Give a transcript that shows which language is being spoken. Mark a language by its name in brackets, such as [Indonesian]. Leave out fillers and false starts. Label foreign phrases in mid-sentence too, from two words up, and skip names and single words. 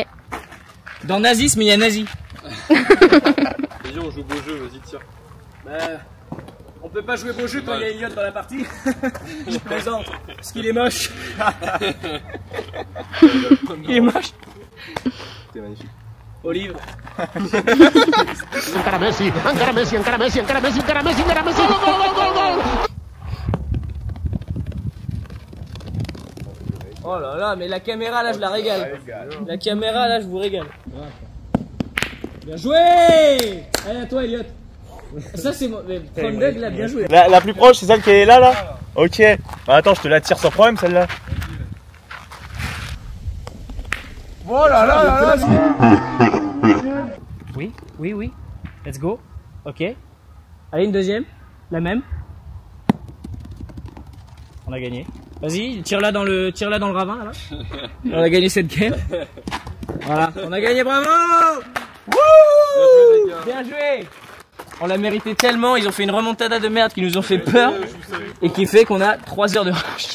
[French] Dans nazisme, il y a nazi. Vas-y, on joue beau jeu, vas-y, tire. Bah, on peut pas jouer beau jeu quand il y a Elliot dans la partie. Je plaisante. Parce qu'il est moche. Il est moche. C'était magnifique. Olive. [Catalan] Encara Messi, encara Messi, encara Messi, encara Messi, encara Messi, encara Messi. Gol, gol, gol, gol. [French] Oh là là, mais la caméra là, je la régale. La caméra là, je vous régale. Bien joué. Allez, à toi, Elliot. Ça, c'est mon. Mais Trondheim, là, bien joué. La plus proche, c'est celle qui est là. Ok. Bah, attends, je te la tire sans problème, celle-là. Oh là là là là. Oui. [English] Let's go. [French] Ok. Allez, une deuxième. La même. On a gagné. Vas-y, tire-la dans le ravin, là. On a gagné cette game. Voilà, on a gagné, bravo. Wouh! Bien joué. On l'a mérité tellement, ils ont fait une remontada de merde qui nous ont fait peur et qui fait qu'on a 3 heures de rush.